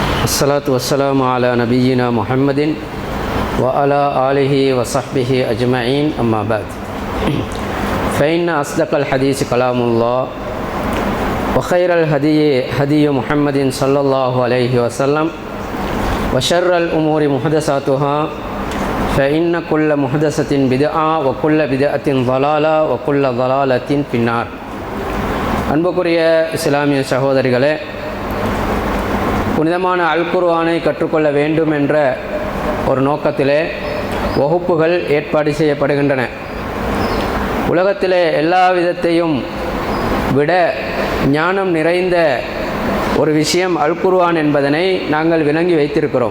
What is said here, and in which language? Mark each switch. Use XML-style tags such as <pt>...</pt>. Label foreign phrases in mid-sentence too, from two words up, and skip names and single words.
<ar>الصلاة والسلام على نبينا محمد وعلى آله وصحبه أجمعين أما بعد فإن أصدق الحديث كلام الله وخير الهدي هدي محمد صلى الله عليه وسلم وشر الأمور محدثاتها فإن كل محدثة بدعة وكل بدعة ضلالة وكل ضلالة في النار.</ar> <ta>அன்புக்குரிய இஸ்லாமிய சகோதரிகளே, புனிதமான அல் குர்ஆனை கற்றுக்கொள்ள வேண்டும் என்ற ஒரு நோக்கத்திலே வகுப்புகள் ஏற்பாடு செய்யப்படுகின்றன. உலகத்திலே எல்லா விதத்தையும் விட ஞானம் நிறைந்த ஒரு விஷயம் அல் குர்ஆன் என்பதனை நாங்கள் விளங்கி வைத்திருக்கிறோம்.</ta>